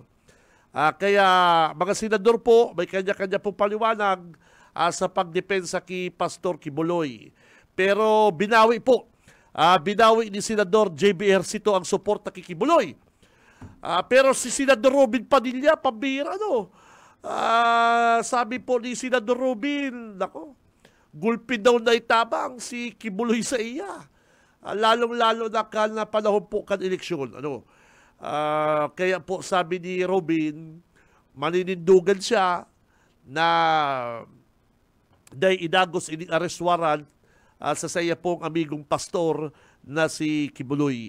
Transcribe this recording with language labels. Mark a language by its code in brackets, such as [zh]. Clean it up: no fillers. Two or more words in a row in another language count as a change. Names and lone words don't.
[tl] Kaya mga senador po, may kanya-kanya pong paliwanag sa pagdepensa kay Pastor Kibuloy. Pero binawi po, binawi ni Senador JB Ejercito ang suporta kay Kibuloy. Pero si Senador Robin Padilla, pambira, ano? Sabi po ni Senador Robin, nako, [bik] gulpi daw na itabang si Kibuloy sa iya. [tl] Lalong-lalo na panahon po kan eleksyon. Ano? Kaya po sabi ni Robin, [bik] maninindugan siya na dahil idagos ini [en] arrest warrant [bik] sa saya pong amigong pastor na si Kibuloy.